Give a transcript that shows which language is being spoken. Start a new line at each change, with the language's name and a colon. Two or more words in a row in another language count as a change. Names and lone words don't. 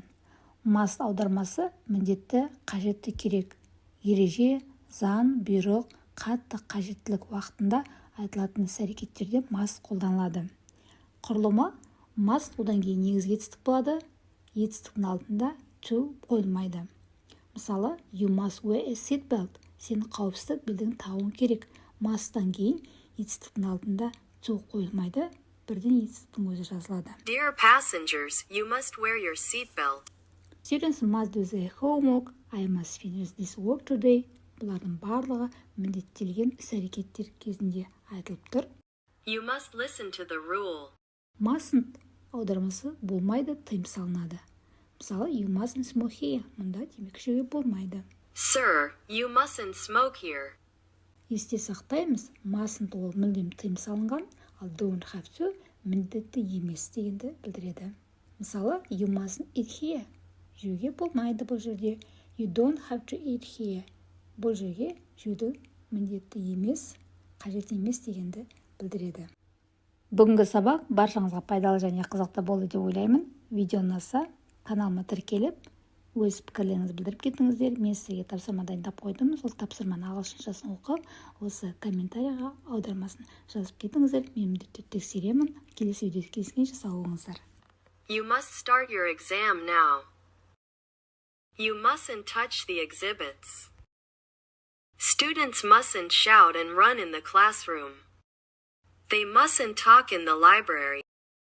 Kazakh: Must аудармасы міндетті, қажетті, керек. Ереже, заң, бұйрық, қатты қажеттілік уақытында айтылатын іс-әрекеттерде must қолданылады. Құрылымы must одан кейін негізгі етістік болады. Етістіктің алдында to қойылмайды. Мысалы,
English: you must wear a seat belt.
Kazakh: Сен қауіпсіздік белдігін тағуың керек. Must'тан кейін етістіктің алдында to қойылмайды. Бірден етістіктің өзі жазылады.
English: Dear passengers, you must wear your seat belt. Students must do their homework. I must finish this work today.
Kazakh: Бұлардың барлығы міндеттелген іс-әрекеттер кезінде айтылып тұр.
English: You must listen to the rule.
Kazakh: Mustn't аудармасы болмайды, тыйым салынады. Мысалы,
English: you mustn't smoke here.
Kazakh: Мұнда темекі шегуге болмайды.
English: Sir, you mustn't smoke here.
Kazakh: Есте сақтаймыз, mustn't ол мүлдем тыйым салынған, ал
English: don't have to
Kazakh: міндетті емес дегенді білдіреді. Мысалы,
English: you mustn't eat here.
Kazakh: Жеуге болмайды бұл жерде.
English: You don't have to eat here.
Kazakh: Бұл жерге жеуді міндетті емес, қажет емес дегенді білдіреді. Бүгінгі сабақ баршаңызға пайдалы және қызықты болды деп ойлаймын. Видео ұнаса, каналыма тіркеліп, өз пікірлеріңізді білдіріп кетіңіздер. Мен сізге тапсырма дайындап қойдым. Сол тапсырманы ағылшыншасын оқып, осы комментарийға аудармасын жазып кетіңіздер. Мен міндетті тексеремін. Келесі видеода кездескенше сау болыңыздар.
English: You must start your exam now. You mustn't touch the exhibits. Students mustn't shout and run in the classroom. They mustn't talk in the library.